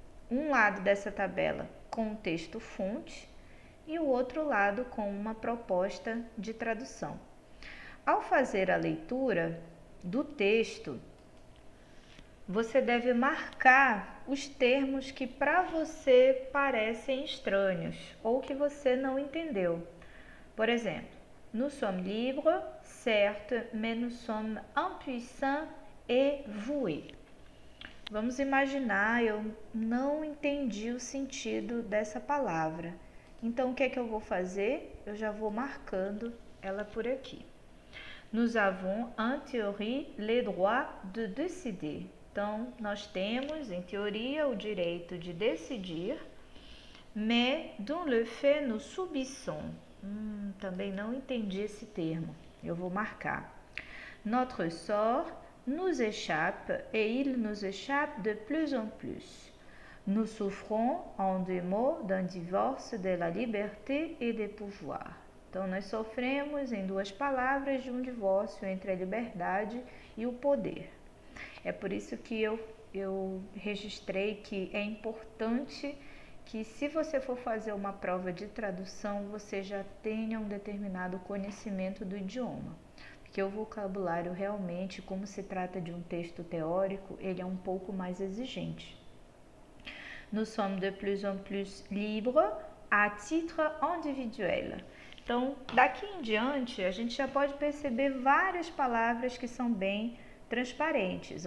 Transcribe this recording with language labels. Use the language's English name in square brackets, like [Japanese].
[Portuguese] Um lado dessa tabela com o texto fonte e o outro lado com uma proposta de tradução. Ao fazer a leitura do texto, você deve marcar os termos que para você parecem estranhos ou que você não entendeu. Por exemplo, [French] nous sommes libres, certes, mais nous sommes impuissants et voués. [Portuguese] Vamos imaginar, eu não entendi o sentido dessa palavra. Então, o que é que eu vou fazer? Eu já vou marcando ela por aqui. [French] Nous avons, en théorie, le droit de décider. [Portuguese] Então, nós temos, em teoria, o direito de decidir, [French] mais dans le fait nous subissons. [Portuguese] Também não entendi esse termo. Eu vou marcar. [French] Notre sort nous échappe et il nous échappe de plus en plus. Nous souffrons, en deux mots, d'un divorce de la liberté et des pouvoirs. [Portuguese] Então, nós sofremos, em duas palavras, de um divórcio entre a liberdade e o poder. É por isso que eu registrei que é importante que, se você for fazer uma prova de tradução, você já tenha um determinado conhecimento do idioma. Porque o vocabulário realmente, como se trata de um texto teórico, ele é um pouco mais exigente. [French] Nous sommes de plus en plus libres à titre individuel. [Portuguese] Então, daqui em diante, a gente já pode perceber várias palavras que são bem transparentes.